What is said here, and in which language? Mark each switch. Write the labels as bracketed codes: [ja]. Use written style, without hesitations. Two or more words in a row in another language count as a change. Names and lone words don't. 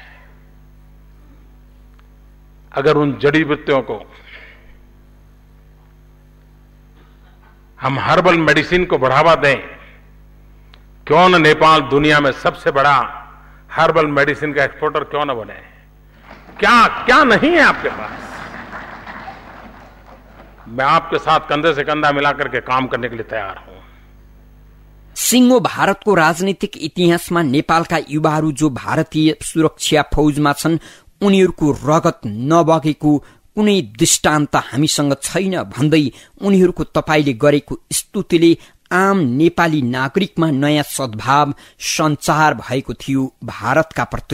[hi] अगर उन जड़ी बूटियों को हम [en] herbal medicine [hi] को बढ़ावा दें, क्यों न नेपाल दुनिया में सबसे बड़ा [en] herbal medicine [hi] का एक्सपोर्टर क्यों न बने? क्या क्या नहीं है आपके पास? मैं आपके साथ कंधे से कंधा मिलाकर के काम करने के लिए तैयार हूं। [ne] सिंगो भारतको राजनीतिक इतिहासमा नेपालका युवाहरू जो भारतीय सुरक्षा फौजमा छन् उनीहरूको रगत नबगेको कुनै दृष्टान्त हामीसँग छैन भन्दै उनीहरूको तपाईले गरेको स्तुतिले आम नेपाली नागरिकमा नयाँ सद्भाव सञ्चार भएको थियो भारतका प्रति।